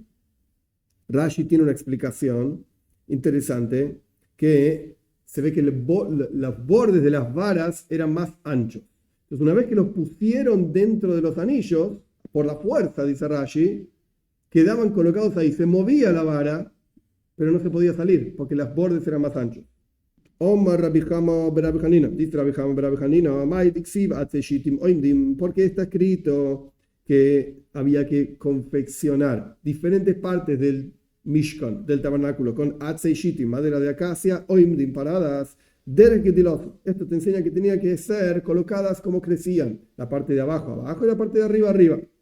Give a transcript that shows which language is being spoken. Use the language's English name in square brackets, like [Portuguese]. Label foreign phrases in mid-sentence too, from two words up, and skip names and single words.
[Spanish] Rashi tiene una explicación interesante, que se ve que los bordes de las varas eran más anchos. Entonces, una vez que los pusieron dentro de los anillos, por la fuerza, dice Rashi, quedaban colocados ahí, se movía la vara, pero no se podía salir, porque los bordes eran más anchos. Omar Rabbi Hama Rabbi Hanina, dice Rabbi Hama Rabbi Hanina, porque está escrito que había que confeccionar diferentes partes del Mishkan, del tabernáculo, con Atzeishitim, madera de acacia, oimdim, paradas, esto te enseña que tenía que ser colocadas como crecían, la parte de abajo, abajo, y la parte de arriba, arriba.